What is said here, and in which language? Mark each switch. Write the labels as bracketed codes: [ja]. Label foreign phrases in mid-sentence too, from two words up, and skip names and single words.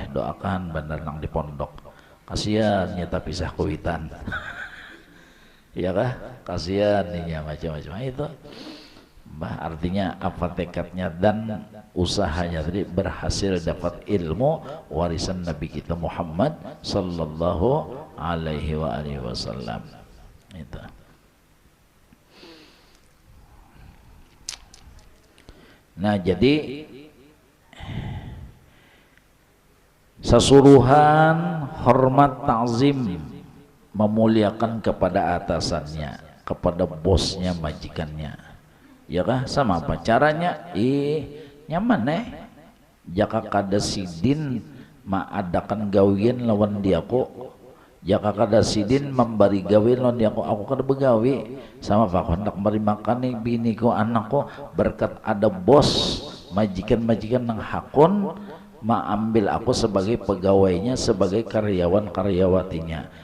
[bjn] Doakan bener nang di pondok, kasihan nyata pisah kuitan ya kah, kasihan nih ya macam-macam itu. [id] Bah, artinya apa tekadnya dan usahanya tadi berhasil dapat ilmu warisan Nabi kita Muhammad [ar] sallallahu alaihi wasallam [id] itu. Nah jadi sesuruhan hormat ta'zim memuliakan kepada atasannya, kepada bosnya, majikannya. [bjn] Ya kah? Sama apa caranya? Nyaman jaka kada sidin maadakan gawian lawan diaku, jaka kada sidin memberi gawian lawan diaku, aku kada begawi. Sama apa hendak beri makan nih biniku anakku, berkat ada bos majikan-majikan nang hakun ambil aku sebagai pegawainya, sebagai karyawan-karyawatinya.